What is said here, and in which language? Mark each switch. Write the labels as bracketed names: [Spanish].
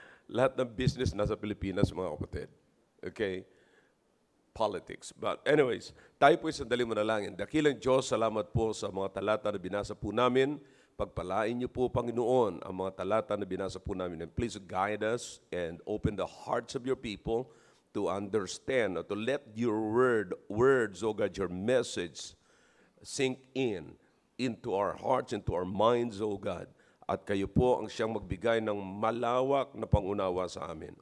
[Filipino] Lahat ng business nasa Pilipinas, mga kapatid. [English] Okay? Politics. But anyways, [Filipino] tayo po sandali manalangin. Dakilang Diyos, salamat po sa mga talata na binasa po namin. Pagpalain niyo po, Panginoon, ang mga talata na binasa po namin. [English] And please guide us and open the hearts of your people to understand, or to let your words, oh God, your message sink into our hearts, into our minds, oh God. [Filipino] At kayo po ang siyang magbigay ng malawak na pangunawa sa amin.